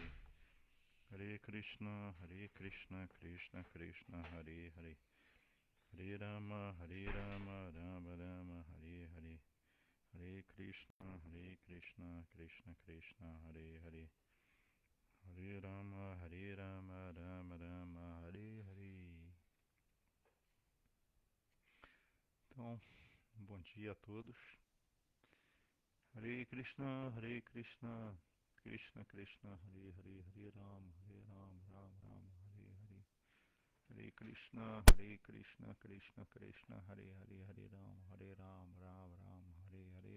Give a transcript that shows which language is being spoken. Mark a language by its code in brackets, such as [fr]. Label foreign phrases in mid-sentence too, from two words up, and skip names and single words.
[sa] हरे कृष्ण कृष्ण कृष्ण हरे हरे हरे राम राम राम हरे हरे. हरे कृष्ण कृष्ण कृष्ण हरे हरे हरे राम राम राम हरे हरे. [pt] Então, bom dia a todos. [sa] हरे कृष्ण कृष्ण कृष्ण हरे हरे हरे राम राम राम हरे हरे. हरे कृष्ण कृष्ण कृष्ण हरे हरे हरे राम राम राम हरे हरे.